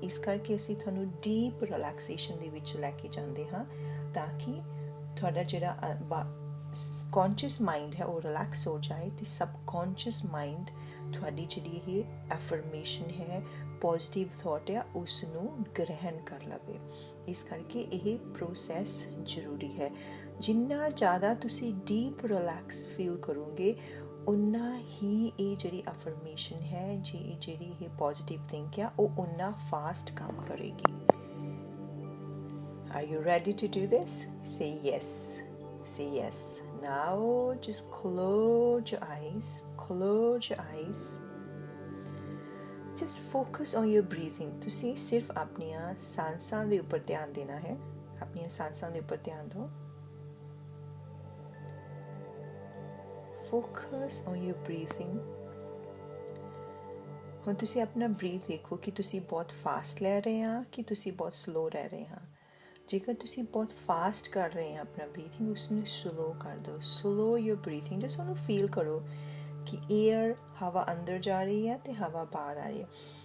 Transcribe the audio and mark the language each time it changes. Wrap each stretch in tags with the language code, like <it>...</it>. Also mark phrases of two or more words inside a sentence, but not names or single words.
<pa>ਇਸ ਕਰਕੇ ਅਸੀਂ ਤੁਹਾਨੂੰ</pa> <en>deep relaxation</en> <pa>ਦੇ ਵਿੱਚ ਲੈ ਕੇ ਜਾਂਦੇ ਹਾਂ ਤਾਂ ਕਿ ਤੁਹਾਡਾ ਜਿਹੜਾ</pa> <en>conscious mind</en> <pa>ਹੈ ਉਹ ਰਿਲੈਕਸ ਹੋ ਜਾਏ ਤੇ</pa> <en>subconscious mind</en> <pa>ਤੁਹਾਡੀ ਜਿਹੜੀ ਇਹ ਐਫਰਮੇਸ਼ਨ ਹੈ,</pa> <en>positive thought</en> <pa>ਆ, ਉਸ ਨੂੰ ਗ੍ਰਹਿਣ ਕਰ ਲਵੇ। ਇਸ ਕਰਕੇ ਇਹ ਪ੍ਰੋਸੈਸ ਜ਼ਰੂਰੀ ਹੈ। ਜਿੰਨਾ ਜ਼ਿਆਦਾ ਤੁਸੀਂ</pa> <en>deep relax feel</en> <pa>ਕਰੋਗੇ ਉਨਾ ਹੀ ਇਹ ਜਿਹੜੀ ਅਫਰਮੇਸ਼ਨ ਹੈ, ਜਿਹੜੀ ਇਹ</pa> <en>positive think</en> <pa>ਆ, ਉਹ ਉਨਾ ਫਾਸਟ ਕੰਮ ਕਰੇਗੀ।</pa> <en>Are you ready to do this? Say yes. Say yes. Now just close your eyes. Close your eyes. Just focus on your breathing.</en> <pa>ਤੁਸੀਂ ਸਿਰਫ ਆਪਣੀਆਂ ਸਾਂਸਾਂ ਦੇ ਉੱਪਰ ਧਿਆਨ ਦੇਣਾ ਹੈ। ਆਪਣੀਆਂ ਸਾਂਸਾਂ ਦੇ ਉੱਪਰ ਧਿਆਨ ਦਿਓ।</pa> <en>Focus on your breathing.</en> <pa>ਹੁਣ ਤੁਸੀਂ ਆਪਣਾ ਬਰੀਥ ਦੇਖੋ ਕਿ ਤੁਸੀਂ ਬਹੁਤ ਫਾਸਟ ਲੈ ਰਹੇ ਹਾਂ ਕਿ ਤੁਸੀਂ ਬਹੁਤ ਸਲੋ ਰਹਿ ਰਹੇ ਹਾਂ। ਜੇਕਰ ਤੁਸੀਂ ਬਹੁਤ ਫਾਸਟ ਕਰ ਰਹੇ ਆ ਆਪਣਾ ਬਰੀਥਿੰਗ, ਉਸਨੂੰ ਸਲੋ ਕਰ ਦਿਓ।</pa> <en>slow your breathing,</en> <pa>ਜਸ ਉਹਨੂੰ ਫੀਲ ਕਰੋ ਕਿ ਏਅਰ, ਹਵਾ ਅੰਦਰ ਜਾ ਰਹੀ ਹੈ ਤੇ ਹਵਾ ਬਾਹਰ ਆ ਰਹੀ ਹੈ।</pa>